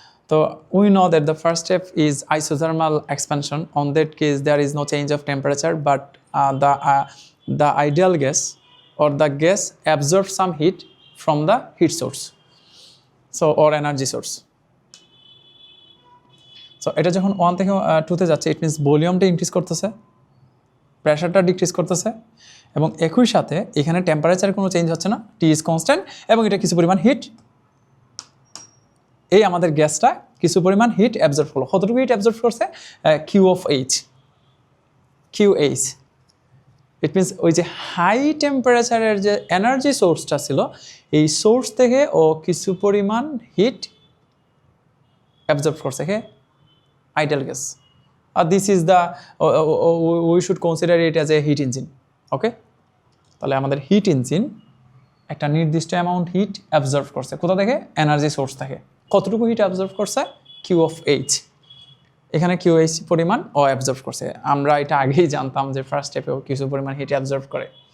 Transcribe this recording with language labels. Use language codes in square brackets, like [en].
[en] So we know that the first step is isothermal expansion. On that case there is no change of temperature, but the ideal gas or the gas absorbs some heat from the heat source, so or energy source. [bn] So এটা যখন 1 থেকে 2 তে যাচ্ছে, [en] it means [bn] ভলিউমটা increase করতেছে, প্রেশারটা decrease করতেছে, এবং একই সাথে এখানে টেম্পারেচারে কোনো চেঞ্জ হচ্ছে না, [en] T is constant, [bn] এবং এটা কিছু পরিমাণ হিট, এই আমাদের গ্যাসটা কিছু পরিমাণ হিট অ্যাবজর্ব করলো। কতটুকু হিট অ্যাবজর্ব করছে? Q of H, [en] it means [bn] ওই যে হাই টেম্পারেচারের যে এনার্জি সোর্সটা ছিল এই সোর্স থেকে ও কিছু পরিমাণ হিট অ্যাবজর্ব করছে ideal gas. [en] This is the we should consider it as a heat engine. [bn] Okay, তাহলে আমাদের হিট ইঞ্জিন একটা নির্দিষ্ট অ্যামাউন্ট হিট অ্যাবজর্ব করছে কোথা থেকে? এনার্জি সোর্স থেকে। কতটুকু হিট অ্যাবজর্ব করছে? Q of H. এখানে কিউ এইচ পরিমাণ ও অ্যাবজর্ব করছে। আমরা এটা আগেই জানতাম যে ফার্স্ট স্টেপেও কিছু পরিমাণ হিট অ্যাবজর্ব করে।